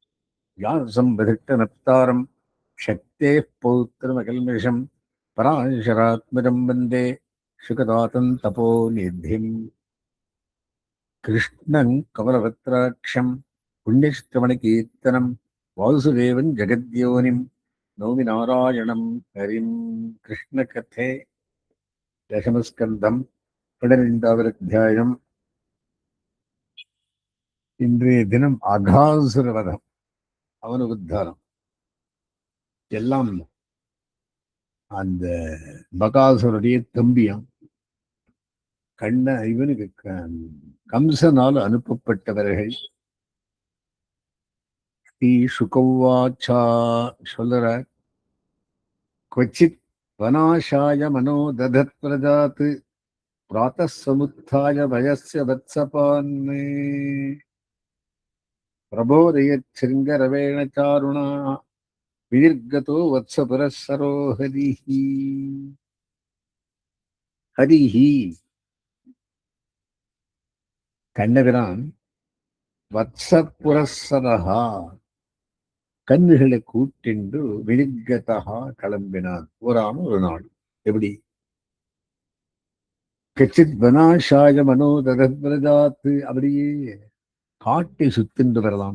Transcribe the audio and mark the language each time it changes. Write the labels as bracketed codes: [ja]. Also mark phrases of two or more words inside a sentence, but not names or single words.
[sa] व्यासं शक्तेः पौत्रमकल्मषं पराशरात्मजं वन्दे शुकदातं तपोनिधिम्। कृष्णं कमलपत्राक्षं पुण्यश्रवणकीर्तनं वासुदेवं जगद्योनिं नौमि नारायणं हरिं। कृष्णकथे दशमस्कन्धं [ta] 12வது அத்தியாயம். இன்றைய தினம் அகாசுரவதம், அவன உத்தாரம் எல்லாம் அந்த பகாசுரனுடைய தம்பியாம். இவனுக்கு கம்சனால் அனுப்பப்பட்டவர்கள். ஸ்ரீ சுகவாச்சா சொல்ற, [sa] क्वचित् वनाशाय मनो दधत् प्रजात् प्रातः समुत्थाय भयस्य वत्सपान्ने प्रबोधयच्छृङ्गरवेण चारुणा विनिर्गतो वत्सपुरःसरो हरिः. [ta] हरिः கண்ணபிரான் வத்சபுரஸ்ஸரஹா கண்ணுகளை கூட்டிண்டு வினிர்கதா கிளம்பினான். ஒரு நாள் எப்படி [sa] कच्चित् वनाशाय मनोधरद्व्रजात् [ta] அப்படியே காட்டை சுத்தின்று வரலாம்.